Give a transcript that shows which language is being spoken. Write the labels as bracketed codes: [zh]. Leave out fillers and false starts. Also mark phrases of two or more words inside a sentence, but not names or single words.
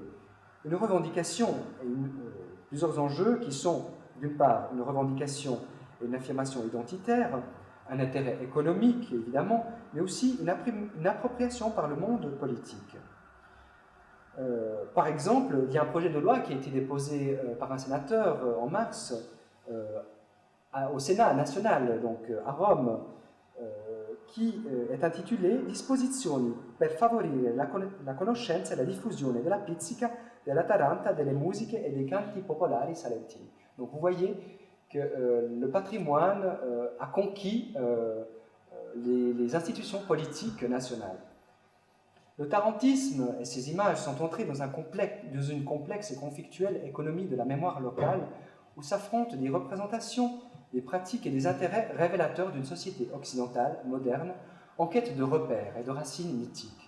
[fr] Une revendication et plusieurs enjeux qui sont, d'une part, une revendication et une affirmation identitaire, un intérêt économique, évidemment, mais aussi une appropriation par le monde politique. Par exemple, il y a un projet de loi qui a été déposé par un sénateur en mars au Sénat national, donc à Rome, qui est intitulé Disposizioni per favorire la conoscenza e la diffusione della pizzica, della taranta, delle musiche e dei canti popolari salentini. Donc vous voyez que le patrimoine a conquis les institutions politiques nationales. Le tarantisme et ses images sont entrés dans une complexe et conflictuelle économie de la mémoire locale où s'affrontent des représentations, des pratiques et des intérêts révélateurs d'une société occidentale, moderne, en quête de repères et de racines mythiques.